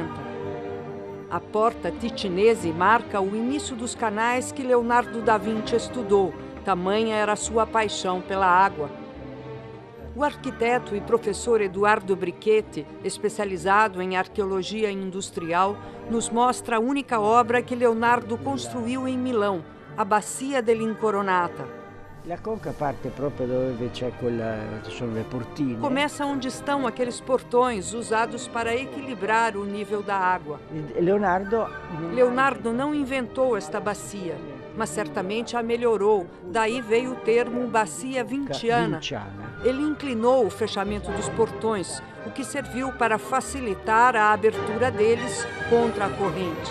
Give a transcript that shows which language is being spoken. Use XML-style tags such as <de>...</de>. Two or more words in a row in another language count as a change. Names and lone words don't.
<pt>A Porta Ticinese marca o início dos canais que Leonardo da Vinci estudou, tamanha era a sua paixão pela água. O arquiteto e professor Eduardo Brichetti, especializado em arqueologia industrial, nos mostra a única obra que Leonardo construiu em Milão, a Bacia dell'Incoronata.</pt> <it>La conca parte proprio dove c'è sono le portine.</it> <pt>Começa onde estão aqueles portões usados para equilibrar o nível da água. Leonardo não inventou esta bacia, mas certamente a melhorou. Daí veio o termo bacia vinciana. Ele inclinou o fechamento dos portões, o que serviu para facilitar a abertura deles contra a corrente.</pt>